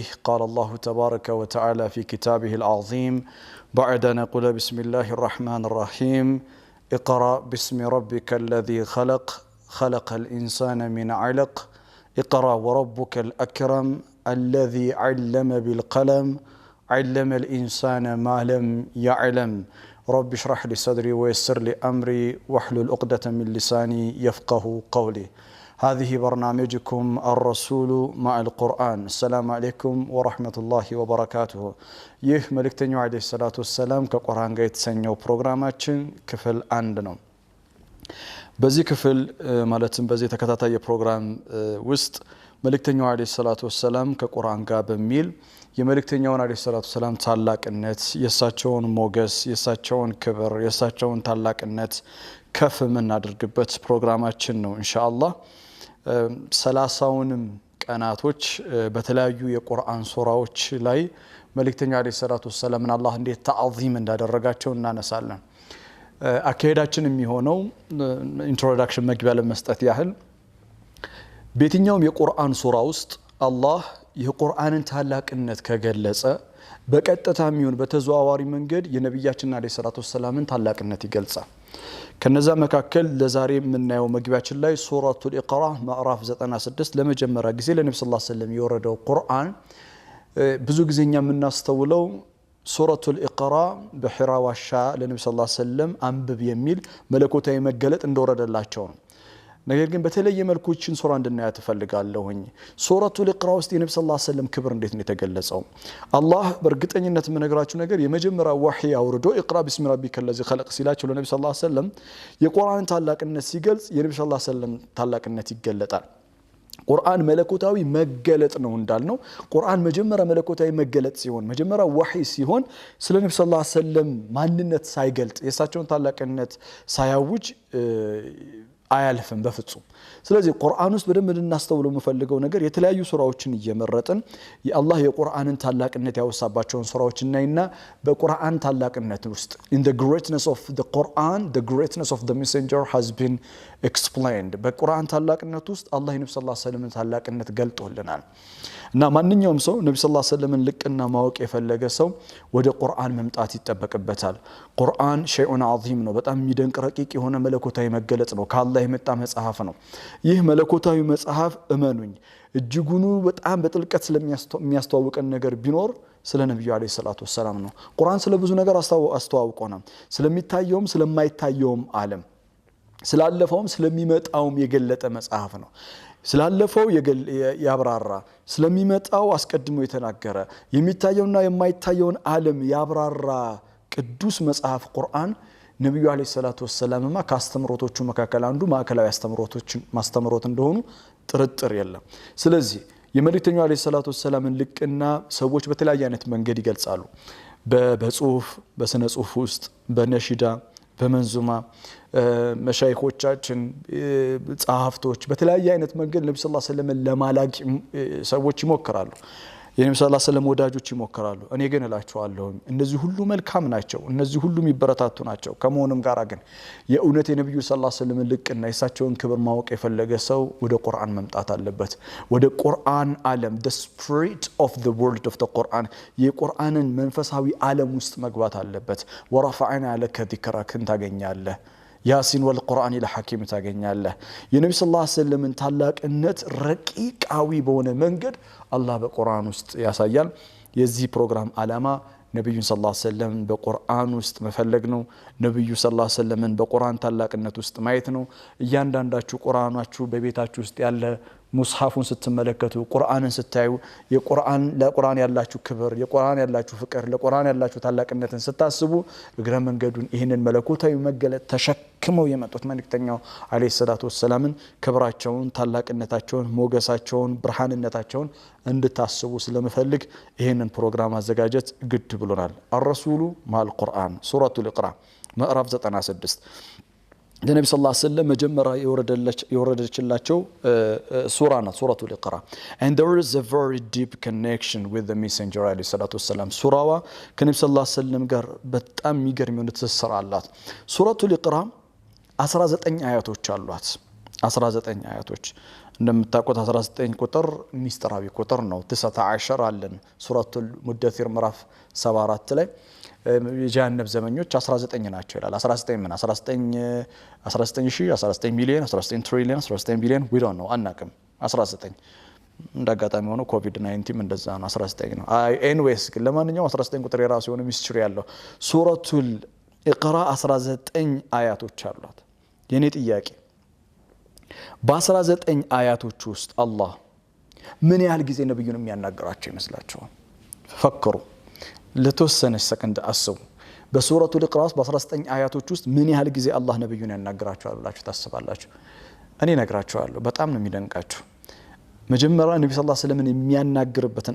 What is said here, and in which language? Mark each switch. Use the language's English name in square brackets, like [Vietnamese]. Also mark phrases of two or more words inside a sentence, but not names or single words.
[Arabic] قال الله تبارك وتعالى في كتابه العظيم بعد أن نقول بسم الله الرحمن الرحيم اقرأ باسم ربك الذي خلق الإنسان من علق اقرأ وربك الأكرم الذي علم بالقلم علم الإنسان ما لم يعلم رب اشرح لي صدري ويسر لي أمري واحلل عقدة من لساني يفقه قولي. هذه برنامجكم الرسول مع القرآن. السلام عليكم ورحمة الله وبركاته. [Amharic] ይህ መልእክተኛው [Arabic] عليه الصلاة والسلام [Amharic] ከቁርአን ጋር የተሰኘው ፕሮግራማችን ክፍል 1 ነው። በዚህ ክፍል ማለትም በዚህ ተከታታይ ፕሮግራም ውስጥ መልእክተኛው [Arabic] عليه الصلاة والسلام [Amharic] ከቁርአን ጋር በሚል የመልእክተኛውን [Arabic] عليه الصلاة والسلام [Amharic] ታላቅነት የሳቸውን ሞገስ የሳቸውን ክብር የሳቸውን ታላቅነት ከፍ የምናደርግበት ፕሮግራማችን ነው [Arabic] إن شاء الله። [Amharic] 30ንም ቀናቶች በተለያዩ የቁርአን ሱራዎች ላይ መልእክተኛው [Arabic] عليه الصلاة والسلام [Amharic] አላህ እንዴት ተዓዚም እንዳደረጋቸው እናነሳለን። አካሄዳችን የሚሆነው ኢንትሮዳክሽን መግቢያ ለመስጠት ያህል በየትኛውም የቁርአን ሱራ ውስጥ አላህ የቁርአንን ታላቅነት ከገለጸ በቀጥታም ይሁን በተዘዋዋሪ መንገድ የነብያችን [Arabic] عليه الصلاة والسلام [Amharic] ታላቅነት ይገልጻል። ከነዛ መካከል ለዛሬ የምናየው መግቢያችን ላይ ሱረቱል ኢቅራ ምዕራፍ 96 ለመጀመሪያ ጊዜ ለነብዩ [Arabic] صلى الله عليه وسلم [Amharic] የወረደው ቁርአን ብዙ ጊዜኛ የምናስተውለው ሱረቱል ኢቅራ በሒራ ዋሻ ለነብዩ [Arabic] صلى الله عليه وسلم [Amharic] አንብብ የሚል መለኮታዊ መገለጥ እንደወረደላቸው ነው። ነገር ግን በተለየ መልኩ እቺን ሱራ እንድናያት ፈልጋለሁኝ። ሱረቱል ኢቅራ ውስጥ የነብዩ [Arabic] صلى الله عليه وسلم [Amharic] ክብር እንዴት ነው የተገለጸው? አላህ በእርግጠኝነት የምነግራችሁ ነገር የመጀመሪያ ወህይ አውርዶ [Arabic] اقرأ باسم ربك الذي خلق [Amharic] ሲላቸው ለነብዩ [Arabic] صلى الله عليه وسلم [Amharic] የቁርአን ታላቅነት ሲገልጽ የነብዩ [Arabic] صلى الله عليه وسلم [Amharic] ታላቅነት ይገለጣል። ቁርአን መለኮታዊ መገለጥ ነው እንዳልነው ቁርአን መጀመሪያ መለኮታዊ መገለጥ ሲሆን መጀመሪያ ወህይ ሲሆን ስለ ነብዩ [Arabic] صلى الله عليه وسلم [Amharic] ማንነት ሳይገልጥ የሳቸውን ታላቅነት ሳያውጅ አያልፍም በፍጹም። ስለዚህ ቁርአን ውስጥ በደንብ እንድናስተውለው የምፈልገው ነገር የተለያዩ ሱራዎችን እየመረጥን የአላህ የቁርአንን ታላቅነት ያወሳባቸውን ሱራዎች እናይና በቁርአን ታላቅነት ውስጥ [English] in the greatness of the Quran the greatness of the messenger has been explained [Amharic] በቁርአን ታላቅነት ውስጥ አላህ የነብዩ [Arabic] صلى الله عليه وسلم [Amharic] ታላቅነት ገልጦልናል። እና ማንኛውም ሰው ነብዩ [Arabic] صلى الله عليه وسلم [Amharic] ልቅና ማወቅ የፈለገ ሰው ወደ ቁርአን መምጣት ይጠበቅበታል። ቁርአን [Arabic] شيء عظيم [Amharic] ነው። በጣም የሚደንቅ ረቂቅ የሆነ መለኮታዊ መገለጥ ነው። ከአላህ የመጣ መጽሐፍ ነው። ይህ መለኮታዊ መጽሐፍ እመኑኝ እጅጉኑ በጣም በጥልቀት ስለሚያስተዋውቀን ነገር ቢኖር ስለ ነብዩ [Arabic] عليه الصلاه والسلام [Amharic] ነው። ቁርአን ስለ ብዙ ነገር አስተዋውቆናል። ስለሚታየውም ስለማይታየውም ዓለም ስላለፈውም ስለሚመጣውም የገለጠ መጽሐፍ ነው። ስላለፈው ያብራራ ስለሚመጣው አስቀድሞ የተናገረ የሚታየውና የማይታየውን ዓለም ያብራራ ቅዱስ መጽሐፍ ቁርአን ነብዩ [Arabic] عليه الصلاه والسلام [Amharic] ካስተምሮቶቹ መካከል አንዱ ማዕከላዊ ማስተምሮት እንደሆኑ ጥርጥር የለም። ስለዚህ የመልእክተኛው [Arabic] عليه الصلاه والسلام [Amharic] ልቅና ሰዎች በተለያየ አይነት መንገድ ይገልጻሉ። በጽሁፍ በስነ ጽሁፍ ውስጥ በነሺዳ በመንዙማ መሻይኾቻችን ጻፍቶች በተለያየ አይነት መንገድ ነብዩ [Arabic] صلى الله عليه وسلم [Amharic] ለማላቅ ሰዎች ይሞክራሉ። የነብዩ [Arabic] صلى الله عليه وسلم [Amharic] ወዳጆች ይሞክራሉ። እኔ ግን እላችኋለሁ እነዚህ ሁሉ መልካም ናቸው፣ እነዚህ ሁሉ የሚበረታቱ ናቸው። ከመሆኑም ጋር ግን የእውነት የነብዩ [Arabic] صلى الله عليه وسلم [Amharic] ልቅና የሳቸውን ክብር ማወቅ የፈለገ ሰው ወደ ቁርአን መምጣት አለበት። ወደ ቁርአን ዓለም [English] the spirit of the world of the Quran [Amharic] የቁርአንን መንፈሳዊ ዓለም ውስጥ መግባት አለበት። [Arabic] ورفعنا لك ذكرك [Amharic] ታገኛለህ። [Arabic] يس والقرآن الحكيم [Amharic] ታገኛለህ። የነብዩ [Arabic] صلى الله عليه وسلم [Amharic] ታላቅነት ረቂቃዊ በሆነ መንገድ አላህ በቁርአን ውስጥ ያሳያል። የዚህ ፕሮግራም ዓላማ ነብዩን [Arabic] صلى الله عليه وسلم [Amharic] በቁርአን ውስጥ መፈለግ ነው። ነብዩ [Arabic] صلى الله عليه وسلم [Amharic] በቁርአን ታላቅነት ውስጥ ማየት ነው። እያንዳንዳችሁ ቁርአናችሁ በቤታችሁ ውስጥ ያለ ሙስሐፉን ስትመለከቱ ቁርአንን ስታዩ የቁርአን ለቁርአን ያላችሁ ክብር የቁርአን ያላችሁ ፍቅር ለቁርአን ያላችሁ ታላቅነትን ስታስቡ እግረ መንገዱን ይሄንን መለኮታዊ መገለጥ ተሸክመው የመጡት መልእክተኛው [Arabic] عليه الصلاه والسلام [Amharic] ክብራቸውን ታላቅነታቸውን ሞገሳቸውን ብርሃንነታቸውን እንድታስቡ ስለምፈልግ ይሄንን ፕሮግራም አዘጋጀት ግድ ብሎናል። [Arabic] الرسول مع القرآن [Amharic] ሱረቱል ኢቅራ ምዕራፍ 96 ለነብዩ [Arabic] صلى الله عليه وسلم [Amharic] መጀመሪያ የወረደችላቸው ሱራ ናት ሱረቱል ኢቅራ [English] and there is a very deep connection with the messenger [Arabic] عليه الصلاة والسلام [Amharic] ሱራዋ ከነብዩ [Arabic] صلى الله عليه وسلم [Amharic] ጋር በጣም የሚገርም የሆነ ትስስር አላት ሱረቱል ኢቅራ 19 አያቶች አሏት 19 አያቶች እንደምታውቁት 19 ቁጥር ሚስጥራዊ ቁጥር ነው 19 አለን ሱረቱል ሙደሲር ምዕራፍ 74 ላይ የጀሃነም ዘመኞች 19 ናቸው ይላል 19 ምን 19 ሚሊዮን 19 ትሪሊዮን 19 ቢሊዮን [English] we don't know [Amharic] አናቅም 19 እንደጋጣሚ ሆኖ ኮቪድ-19 እንደዛ ነው 19 ነው ኤኒዌይስ ግን ለማንኛውም 19 ቁጥር የራሱ የሆነ ሚስጥር ያለው ሱረቱል ኢቅራ 19 አያቶች አሏት የኔ ጥያቄ በ19 አያቶች ውስጥ አላህ ምን ያህል ጊዜ ነብዩን የሚያናገራቸው ይመስላችኋል ፈክሩ ለተወሰነች ሰከንድ አስቡ በሱረቱል ኢቅራ በ19 አያቶች ውስጥ ምን ያህል ጊዜ አላህ ነብዩን ያናገራቸዋል ብላችሁ ታስባላችሁ እኔ ነግራችኋለሁ በጣም ነው የሚደንቃችሁ መጀመሪያ ነብዩ [Arabic] صلى الله عليه وسلم [Amharic] የሚያናግርበትን